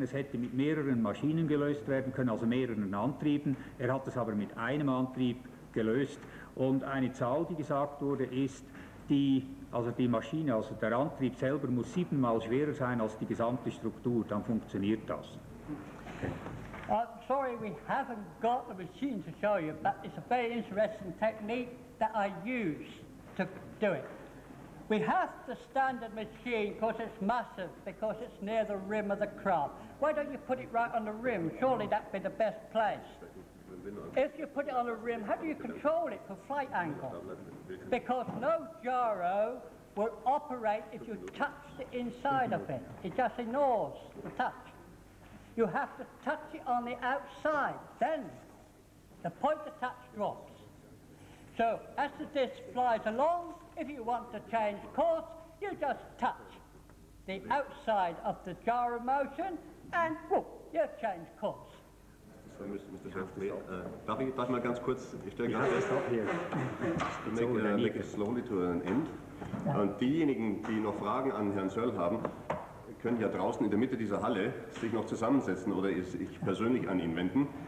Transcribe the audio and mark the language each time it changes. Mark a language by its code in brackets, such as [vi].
[de] Es hätte mit mehreren Maschinen gelöst werden können, also mehreren Antrieben. Er hat es aber mit einem Antrieb gelöst. Und eine Zahl, die gesagt wurde, ist, die Maschine, also der Antrieb selber muss 7-mal schwerer sein als die gesamte Struktur. Dann funktioniert das. [en] I'm sorry we haven't got the machine to show you, but it's a very interesting technique that I use to do it. We have the standard machine because it's massive, because it's near the rim of the craft. Why don't you put it right on the rim? Surely that'd be the best place. If you put it on the rim, how do you control it for flight angle? Because no gyro will operate if you touch the inside of it. It just ignores the touch. You have to touch it on the outside, then the point of touch drops. So as the disc flies along, if you want to change course, you just touch the outside of the gyro motion and whoop, you've changed course. Mr. [de] Chef, darf ich mal ganz kurz, ich stelle gerade fest, [en] make it slowly to an end. [de] Und diejenigen, die noch Fragen an Herrn Searle haben, können ja draußen in der Mitte dieser Halle sich noch zusammensetzen oder sich persönlich an ihn wenden.